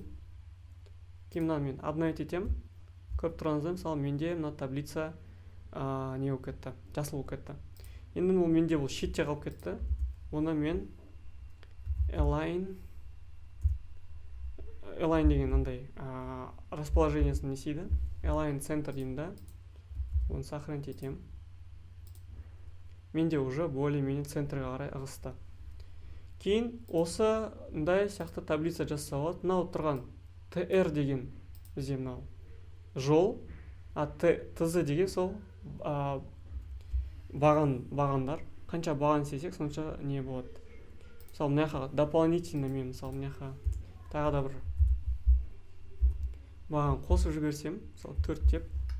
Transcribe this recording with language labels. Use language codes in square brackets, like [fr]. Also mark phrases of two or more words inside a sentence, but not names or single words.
[kk] Кейін мен обновить етем. Көріп тұрғаныңызда, мысалы менде мына таблица не болып кетті, жасыл болып кетті. Енді ол менде бұл шетте қалып кетті. Оны мен align деген андай расположениесін несейді. [en] Align center [kk] деймін да. Оны сохранить етем. Менде [ru] уже более-менее [kk] центрға қарай ығысты. Кейін осы мындай сияқты таблица жасаса болады. Мынау тұрған tr деген бізде мынау жол, tz деген сол бағандар. Қанша баған істесек, сонша не болады. Мысалы мына жаққа дополнительно мен мысалы мына жаққа тағы да бір баған қосып жіберсем, мысалы 4 деп.